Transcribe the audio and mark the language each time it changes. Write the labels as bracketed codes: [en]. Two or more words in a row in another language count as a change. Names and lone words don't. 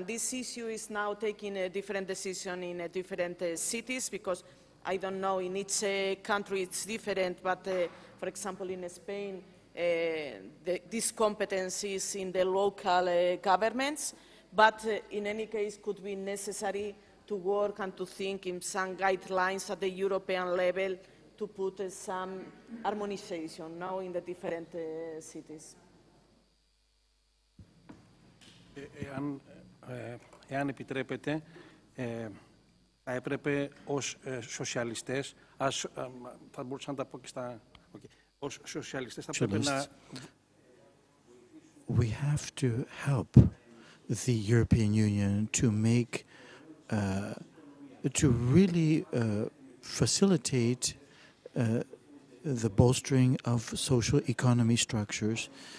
[en] This issue is now taking a different decision in different cities, because I don't know, in each country it's different, but for example in Spain this competence is in the local governments, but in any case could be necessary to work and to think in some guidelines at the European level to put some harmonization now in the different cities. [el] Εάν επιτρέπετε, θα έπρεπε ως σοσιαλιστές, θα μπορούσα να τα πω και στα... Ως σοσιαλιστές θα πρέπει να... [en] We have to help the European Union to make, to really facilitate the bolstering of social economy structures.